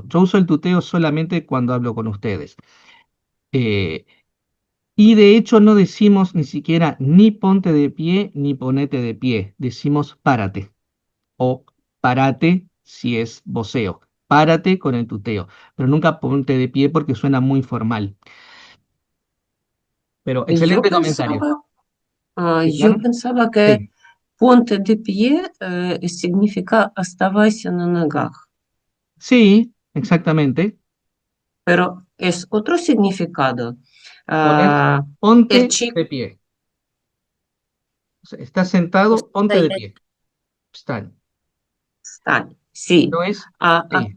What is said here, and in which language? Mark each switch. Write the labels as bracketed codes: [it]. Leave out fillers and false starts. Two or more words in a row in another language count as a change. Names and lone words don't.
[es] Yo uso el tuteo solamente cuando hablo con ustedes. Eh, y de hecho no decimos ni siquiera ni ponte de pie ni ponete de pie, decimos párate o parate si es voceo. Párate con el tuteo, pero nunca ponte de pie porque suena muy formal. Pero Yo excelente comentario. pensaba, ¿Sí, yo Clara? pensaba que Sí. ponte de pie significa [ru] оставайся на ногах, [es] Sí, exactamente. pero es otro significado. Poner, Ah, el ponte chico de pie. O sea, estás sentado, ponte de pie. Están. está, sí, No es, sí,